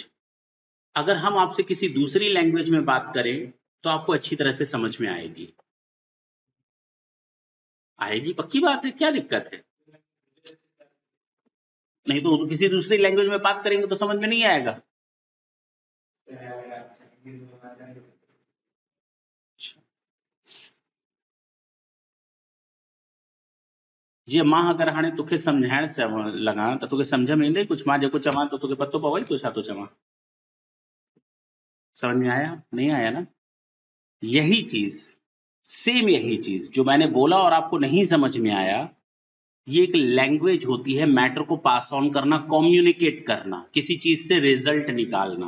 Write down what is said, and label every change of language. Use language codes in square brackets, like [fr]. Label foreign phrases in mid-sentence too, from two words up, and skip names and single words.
[hi] अगर हम आपसे किसी दूसरी लैंग्वेज में बात करें तो आपको अच्छी तरह से समझ में आएगी, आएगी, पक्की बात है, क्या दिक्कत है? नहीं तो किसी दूसरी लैंग्वेज में बात करेंगे तो समझ में नहीं आएगा। [sd] जी मां अगर हाणे तोखे समझाइण लगा तो तोखे समझ में ईंदे कुछ? मां जेको चवां तो तोखे पतो पवई तो छा तो चवां? [hi] समझ में आया? नहीं आया ना? यही चीज, सेम यही चीज जो मैंने बोला और आपको नहीं समझ में आया, ये एक लैंग्वेज होती है मैटर को [en] pass on [hi] करना, कम्युनिकेट करना, किसी चीज से रिजल्ट निकालना।